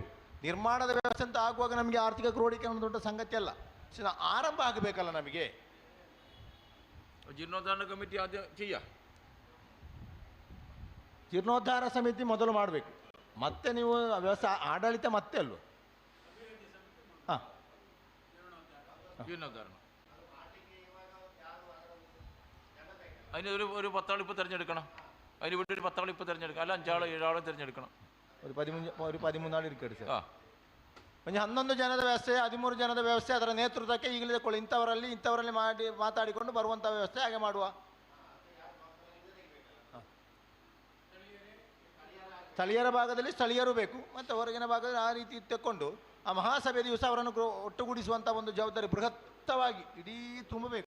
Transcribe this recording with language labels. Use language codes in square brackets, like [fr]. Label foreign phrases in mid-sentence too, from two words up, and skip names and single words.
[kn] ನಿರ್ಮಾಣದ ವ್ಯವಸ್ಥೆ ಅಂತ ಆಗುವಾಗ ನಮಗೆ ಆರ್ಥಿಕ ಕ್ರೋಢೀಕರಣ ದೊಡ್ಡ ಸಂಗತಿ ಅಲ್ಲ. ಆರಂಭ ಆಗಬೇಕಲ್ಲ ನಮಗೆ. ಜೀರ್ಣೋದ್ಧಾರ ಕಮಿಟಿ ಆದ್ಯ ಜೀರ್ಣೋದ್ಧಾರ ಸಮಿತಿ ಮೊದಲು ಮಾಡಬೇಕು. ಮತ್ತೆ ನೀವು ವ್ಯವಸ್ಥೆ ಆಡಳಿತ ಮತ್ತೆ ಅಲ್ವ. ಹಾಂ, [ml] അതിന് ഒരു 10 ആൾ ഇപ്പോൾ തിരഞ്ഞെടുക്കണം. അതിന് വേണ്ടി ഒരു 10 ആൾ ഇപ്പോൾ തിരഞ്ഞെടുക്കണം. അല്ല 5 ആളോ 7 ആളോ തിരഞ്ഞെടുക്കണം. ഒരു 13 ആൾ ഇരിക്കട്ടെ സാർ. [kn] ಒಂದು 11 ಜನದ ವ್ಯವಸ್ಥೆ 13 ಜನದ ವ್ಯವಸ್ಥೆ ಅದರ ನೇತೃತ್ವಕ್ಕೆ ಈಗಲೇ ಕೊಳ್ಳಿ ಇಂಥವರಲ್ಲಿ ಮಾತಾಡಿಕೊಂಡು ಬರುವಂಥ ವ್ಯವಸ್ಥೆ ಹಾಗೆ ಮಾಡುವ. ಸ್ಥಳೀಯರ ಭಾಗದಲ್ಲಿ ಸ್ಥಳೀಯರು ಬೇಕು, ಮತ್ತು ಹೊರಗಿನ ಭಾಗದಲ್ಲಿ ಆ ರೀತಿ ತಕ್ಕೊಂಡು ಆ ಮಹಾಸಭೆ ದಿವಸ ಅವರನ್ನು ಒಟ್ಟುಗೂಡಿಸುವಂಥ ಒಂದು ಜವಾಬ್ದಾರಿ ಬೃಹತ್ತವಾಗಿ ಇಡೀ ತುಂಬಬೇಕು.